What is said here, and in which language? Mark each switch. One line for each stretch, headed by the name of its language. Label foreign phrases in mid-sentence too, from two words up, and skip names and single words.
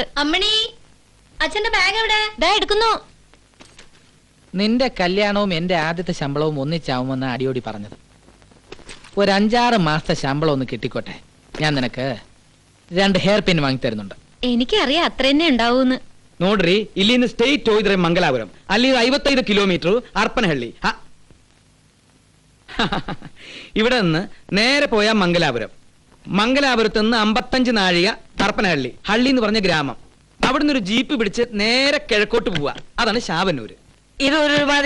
Malayalam: അമ്മണി, അച്ഛന്റെ ബാഗ് എവിടെ? ദാ എടുക്കുന്നു. നിന്റെ കല്യാണവും എന്റെ ആദ്യത്തെ ശമ്പളവും ഒന്നിച്ചാവുമെന്ന് അടിയോടി പറഞ്ഞത്. ഒരു 5-6 മാസത്തെ ശമ്പളം ഒന്ന് കിട്ടിക്കോട്ടെ. ഞാൻ നിനക്ക് 2 ഹെയർ പിൻ വാങ്ങി തരുന്നുണ്ട്. എനിക്കറിയാം അത്ര തന്നെ ഉണ്ടാവൂന്ന്.
Kannada: ನೋಡ್ರಿ ಇಲ್ಲಿಂದ ಸ್ಟೇಟ್ ಹೋಗಿದ್ರೆ ಮಂಗಲಾಪುರಂ, ಅಲ್ಲಿ 55 കിലോമീറ്റർ അർപ്പനഹള്ളി.
Malayalam: ഇവിടെ നിന്ന് നേരെ പോയാൽ മംഗലാപുരം. മംഗലാപുരത്ത് നിന്ന് 55 നാഴിക അർപ്പനഹള്ളി. ഹള്ളി എന്ന് പറഞ്ഞ ഗ്രാമം. അവിടുന്ന് ഒരു ജീപ്പ് പിടിച്ച് നേരെ കിഴക്കോട്ട് പോവാ. അതാണ് ശാവന്നൂര്.